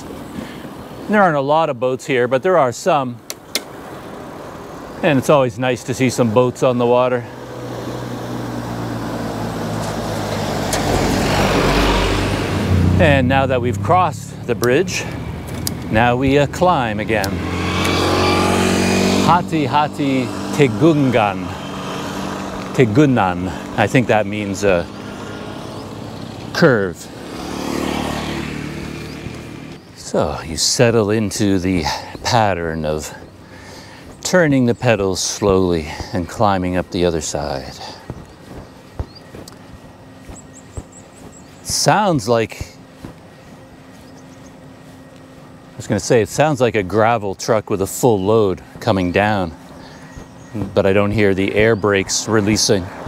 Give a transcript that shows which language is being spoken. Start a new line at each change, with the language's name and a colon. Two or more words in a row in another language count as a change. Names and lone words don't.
English: And there aren't a lot of boats here, but there are some. And it's always nice to see some boats on the water. And now that we've crossed the bridge, now we climb again.
Indonesian: Hati-hati Tegungan. Tegunan.
English: I think that means curve. So you settle into the pattern of turning the pedals slowly and climbing up the other side. Sounds like, I was going to say, it sounds like a gravel truck with a full load coming down, but I don't hear the air brakes releasing.